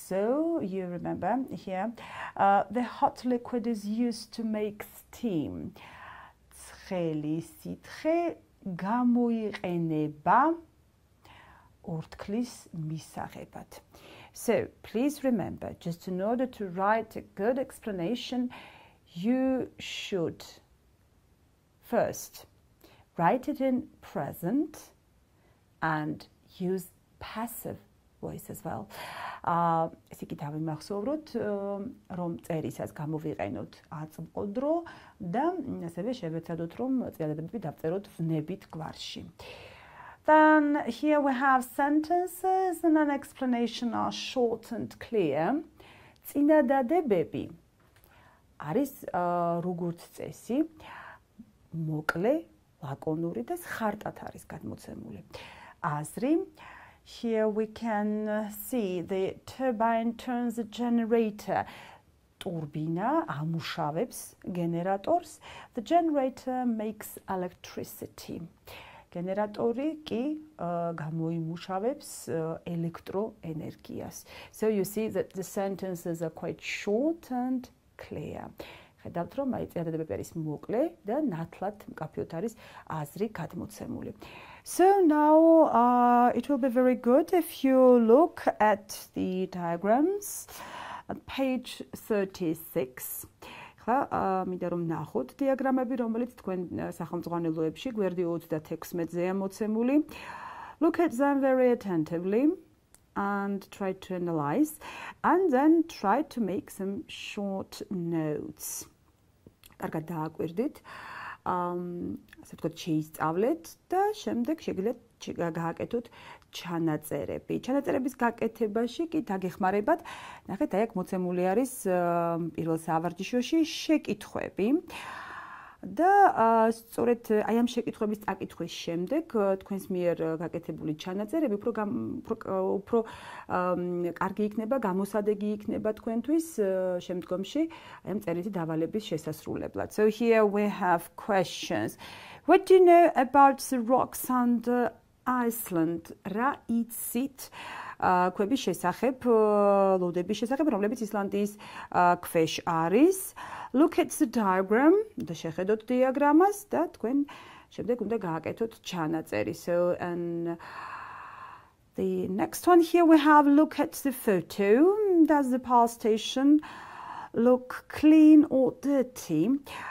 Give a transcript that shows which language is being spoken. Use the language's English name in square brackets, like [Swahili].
[English] So you remember here the hot liquid is used to make steam. [Georgian] ცხელი სითხე გამოიყენება ორთქლის მისაღებად. [English] So please remember, just in order to write a good explanation, you should first write it in present and use passive voice as well. [Georgian] ეს იგი დავიმახსოვროთ, რომ წერისას გამოვიყენოთ აწმყო დრო და ასევე შევეცადოთ, რომ წინადადებები დავწეროთ ვნებით გვარში. [English] Then here we have sentences and an explanation are short and clear. [Georgian] წინადადებები არის როგორც წესი, მოკლე, ლაკონური და ხარტად არის გადმოცემული. აზრი. [English] Here we can see the turbine turns the generator. [Georgian] Turbina ამუშავებს გენერატორს. [English] The generator makes electricity. [Georgian] გენერატორი კი გამოიმუშავებს ელექტროენერგიას. [English] So you see that the sentences are quite short and clear. [Georgian] ხედავთ, რომ აი წინადადებები არის მოკლე და ნათლად მკაფიოდ არის აზრი გადმოცემული. [English] So now it will be very good if you look at the diagrams on page 36. [Georgian] მინდა რომ ნახოთ დიაგრამები, რომელიც თქვენ სახელმძღვანელოებში გვერდი 36-მეზე მოცემული. [English] Look at them very attentively and try to analyze and then try to make some short notes. [Georgian] კარგად დააკვირდით. ასე ვთქვათ, შეისწავლეთ და შემდეგ შეგიძლიათ გააკეთოთ ჩანაწერები. ჩანაწერების გაკეთებაში კი დაგეხმარებათ. ნახეთ, აი აქ მოცემული არის პირველ სავარჯიშოში შეკითხვები. და სწორედ აი ამ შეკითხვების წაკითხვის შემდეგ თქვენს მიერ გაკეთებული ჩანაწერები უფრო კარგი იქნება, გამოსადეგი იქნება თქვენთვის შემდგომში აი ამ წერითი დავალების შესასრულებლად. [English] So here we have questions. What do you know about the rocks under Iceland? [Georgian] რა იცით ქვების შესახებ, ლოდების შესახებ, რომლებიც ისლანდიის ქვეშ არის? [English] Look at the diagram. [Georgian] და შეხედოთ დიაგრამას და თქვენ შემდეგ უნდა გააკეთოთ ჩანაწერი. [English] So and the next one here we have look at the photo. Does the power station look clean or dirty?